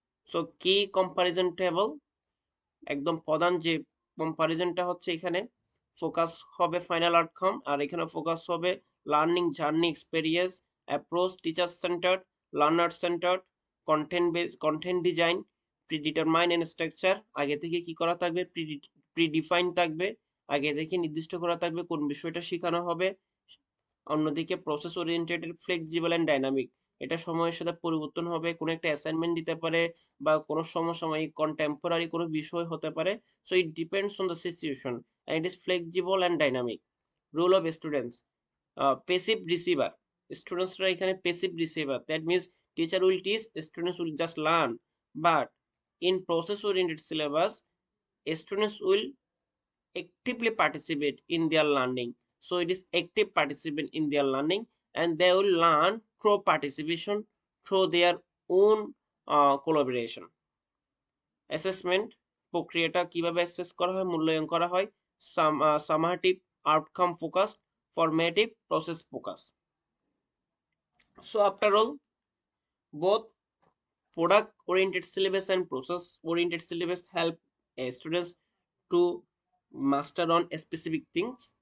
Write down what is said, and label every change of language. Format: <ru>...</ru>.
<bn>So কি comparison table, একদম প্রধান যে কম্পারিজনটা হচ্ছে এখানে ফোকাস হবে ফাইনাল আউটকাম, আর এখানে ফোকাস হবে learning journey experience, approach teacher centred, learner centred, content design, প্রিডিটারমাইন and structure, আগে থেকে কি করা থাকবে, প্রিডিফাইন থাকবে, আগে থেকে নির্দিষ্ট করা থাকবে কোন বিষয়টা শেখানো হবে। অন্যদিকে process oriented flexible and dynamic, এটা সময়ের সাথে পরিবর্তন হবে, কোনো একটা অ্যাসাইনমেন্ট দিতে পারে বা কোনো সমসাময়িক কন্টেম্পোরারি কোনো বিষয় হতে পারে।</bn> <en>So it depends on the situation and it is flexible and dynamic. Role of students, passive receiver, students</en> <bn>রা এখানে</bn> <en>passive receiver, that means teacher will teach, students will just learn, but in process oriented syllabus students will actively participate in their learning. So it is active participant in their learning and they will learn through participation, through their own collaboration.</en> <bn>Assessment প্রক্রিয়াটা কিভাবে assess করা হয়, মূল্যায়ন করা হয়।</bn> <en>Summative outcome focus, formative process focus. So after all, both product oriented syllabus and process oriented syllabus help students to master on specific things.</en>